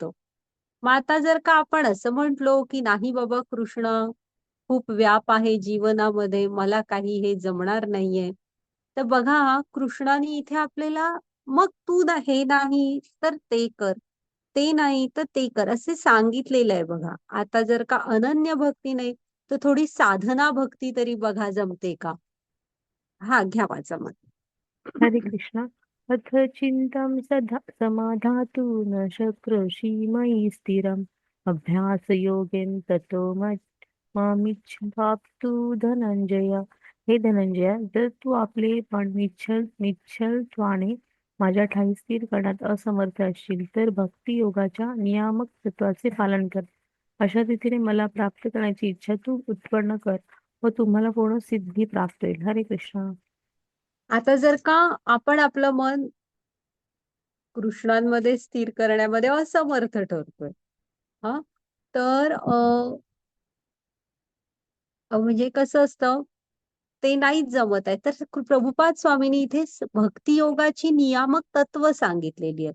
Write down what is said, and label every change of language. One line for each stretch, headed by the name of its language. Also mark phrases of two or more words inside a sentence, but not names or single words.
Marathi: मग आता जर का आपण असं म्हंटलो की नाही बाबा, कृष्ण खूप व्याप आहे जीवनामध्ये, मला काही हे जमणार नाहीये, तर बघा कृष्णाने इथे आपल्याला, मग तू हे नाही तर ते कर, ते नाही तर ते कर, असे सांगितलेलं आहे बघा. आता जर का अनन्य भक्ती नाही, तर थोडी साधना भक्ती तरी बघा जमते का. हा, घ्या वाचा मग. हरे कृष्णा.
Sanskrit: अथ चिंतां सदा समाधातु न शक्रोषि मयि स्थिरम् अभ्यासयोगेन ततो मामिच्छाप्तु धनंजय.
Marathi: हे धनंजया, जर तू आपले पण निश्चलत्वाने माझ्या ठायी स्थिर करण्यात असमर्थ असशील तर भक्ती योगाच्या नियामक तत्वाचे पालन कर. अशा रीतीने मला प्राप्त करण्याची इच्छा तू उत्पन्न कर व तुम्हाला पूर्ण सिद्धी प्राप्त होईल. हरे कृष्ण. आता जर का आपण आपलं मन कृष्णांमध्ये स्थिर करण्यामध्ये असमर्थ ठरतोय, हा, तर म्हणजे कसं असतं, ते नाहीच जमत आहे, तर प्रभुपाद स्वामींनी इथे भक्ती योगाची नियामक तत्व सांगितलेली आहेत.